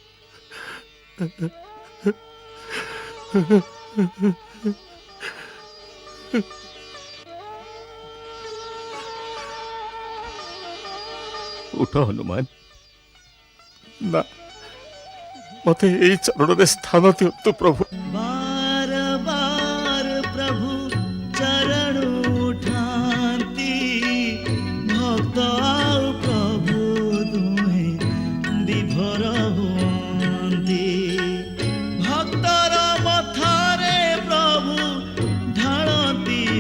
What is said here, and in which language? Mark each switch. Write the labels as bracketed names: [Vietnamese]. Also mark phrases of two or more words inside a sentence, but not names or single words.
[Odia] ଉଠ ହନୁମାନ, ନା, ମୋତେ ଏଇ ଚରଣରେ ସ୍ଥାନ ଦିଅନ୍ତୁ ପ୍ରଭୁ। [Hindi] बार बार प्रभु चरण उठाती [Odia] ଭକ୍ତ ଆଉ ପ୍ରଭୁ ଦୁହେଁ ବିଭୋର ହୁଅନ୍ତି ଭକ୍ତର ମଥାରେ ପ୍ରଭୁ ଢାଳନ୍ତି